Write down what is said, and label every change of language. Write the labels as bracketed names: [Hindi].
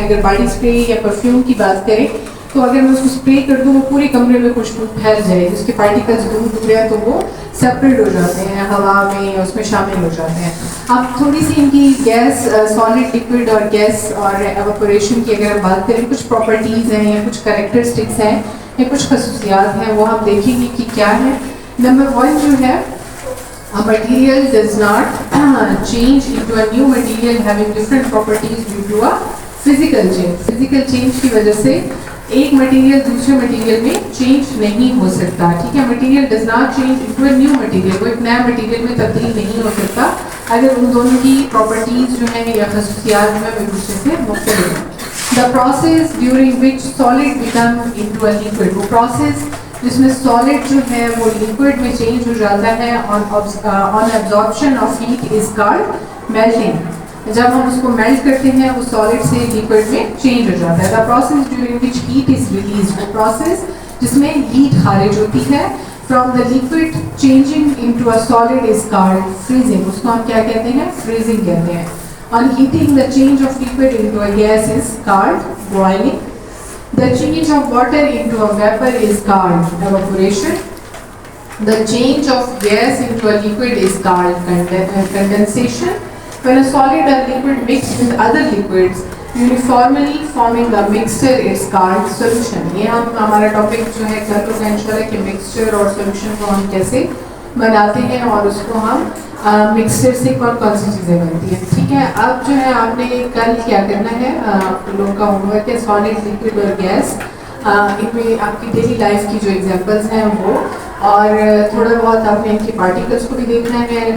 [Hindi] अगर body spray या perfume की बात करें तो अगर मैं उसको स्प्रे कर दूँ वो पूरे कमरे में खुशबू फैल जाए, उसके पार्टिकल्स दूर दूर हैं तो वो सेपरेट हो जाते हैं हवा में या उसमें शामिल हो जाते हैं। अब थोड़ी सी इनकी गैस, सॉलिड, लिक्विड और गैस और एवापोरेशन की अगर हम बात करें, कुछ प्रॉपर्टीज़ हैं या कुछ कैरेक्टरिस्टिक्स हैं या कुछ खसूसियात हैं, वो हम देखेंगे कि क्या है। नंबर 1 जो है, [English] a material does not change into a new material having different properties due to a physical change. [Hindi] Physical change की वजह से एक मटेरियल दूसरे मटेरियल में चेंज नहीं हो सकता, ठीक है। [English] material does not change into a new material, [Hindi] वो एक नया मटेरियल में तब्दील नहीं हो सकता अगर उन दोनों की प्रॉपर्टीज जो हैं या खसूसियात जो है वो एक दूसरे से मुख्तलिफ हैं। [English] the process during which solid become into a liquid, [Hindi] वो प्रोसेस जिसमें सॉलिड जो है वो लिक्विड में चेंज हो जाता [English] है on absorption of heat is called melting. [Hindi] जब हम उसको मेल्ट करते हैं वो सॉलिड से लिक्विड में चेंज हो जाता है। [English] the process during which heat is release, [Hindi] वो प्रोसेस जिसमें हीट खारिज होती है [English] From the liquid changing into a solid is called freezing. [Hindi] उसको हम क्या कहते हैं? फ्रीजिंग कहते हैं। [English] On heating the change of liquid into a gas is called boiling. The change of water into a vapor is called evaporation. The change of gas into a liquid is called condensation. When a solid or liquid mix with other liquids uniformly forming a mixture is called solution. [Hindi] ये हम हमारा topic जो है कल होगा इंशाल्लाह कि mixture और सॉल्यूशन को हम कैसे बनाते हैं और उसको हम मिक्सचर से कौन कौन सी चीज़ें बनती हैं, ठीक है। अब जो है आपने कल क्या करना है, आप लोगों का होमवर्क है सॉलिड, लिक्विड और गैस। इनमें आपकी डेली लाइफ की जो एग्जांपल्स हैं वो, और थोड़ा बहुत आपने इनके पार्टिकल्स को भी देखना है।